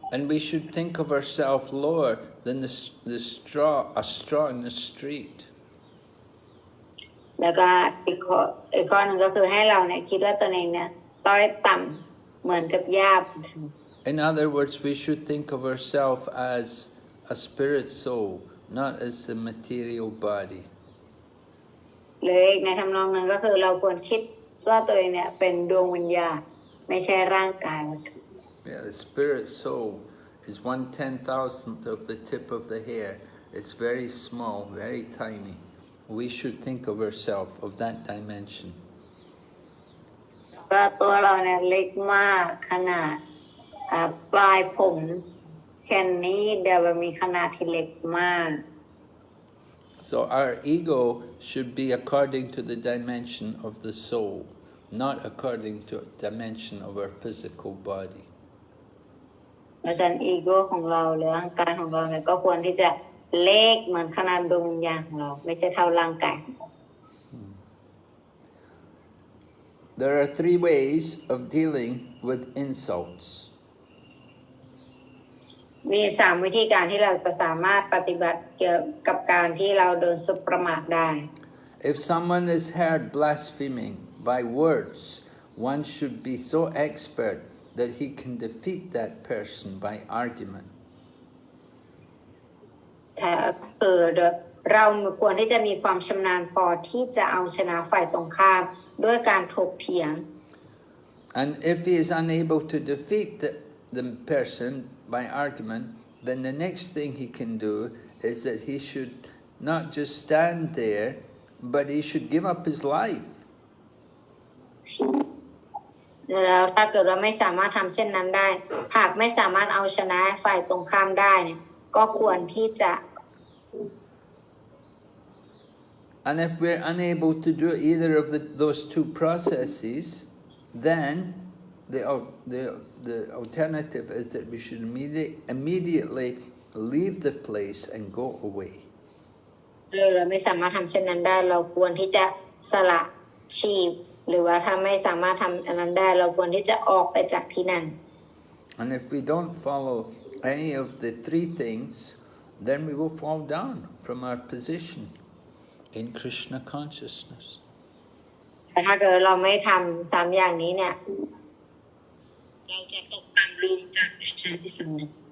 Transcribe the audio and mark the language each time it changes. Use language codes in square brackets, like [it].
[en] And we should think of ourselves lower than a straw in the street. [th] แล้วก็อีกข้อหนึ่งก็คือให้เราเนี่ยคิดว่าตัวเองเนี่ยต้อยต่ำเหมือนกับหญ้า [en] In other words, we should think of ourselves as a spirit soul, not as the material body. [th] หรือในทำนองนั้นก็คือเราควรคิดว่าตัวเองเนี่ยเป็นดวงวิญญาณไม่ใช่ร่างกายวัตถุ [en] Yeah, the spirit soul is 1/10,000th of the tip of the hair. It's very small, very tiny. We should think of ourselves of that dimension. [th] ก็ตัวเราเนี่ยเล็กมากขนาดปลายผมแค่นี้เดี๋ยวมีขนาดที่เล็กมาก [en] So our ego should be according to the dimension of the soul, not according to the dimension of our physical body. [th] อาจารย์อีโก้ของเราหรือร่างกายของเราเนี่ยก็ควรที่จะเล็กเหมือนขนาดดวงวิญญาณของเราไม่ใช่เท่าร่างกาย [en] There are 3 ways of dealing with insults. [th] มี3วิธีการที่เราจะสามารถปฏิบัติเกี่ยวกับการที่เราโดนสบประมาทได้ [en] If someone is heard blaspheming by words, one should be so expert that he can defeat that person by argument. [th] ถ้าเกิดเราควรที่จะมีความชำนาญพอที่จะเอาชนะฝ่ายตรงข้ามด้วยการถกเถียง [en] And if he is unable to defeat the person by argument, then the next thing he can do is that he should not just stand there, but he should give up his life. [th] แล้วถ้าเกิดเราไม่สามารถทำเช่นนั้นได้หากไม่สามารถเอาชนะฝ่ายตรงข้ามได้เนี่ยก็ควรที่จะ [en] And if we're unable to do either of those two processes, then the alternative is that we should immediately leave the place and go away. [th] เราไม่สามารถทำเช่นนั้นได้เราควรที่จะสละชีพหรือว่าถ้าไม่สามารถทำอันนั้นได้เราควรที่จะออกไปจากที่นั่น [en] And if we don't follow any of the three things, then we will fall down from our position in Krishna consciousness. [th] แต่ถ้าเกิดเราไม่ทำสามอย่างนี้เนี่ยเราจะตกต่ำลงจากคริสต์ที่สำนึก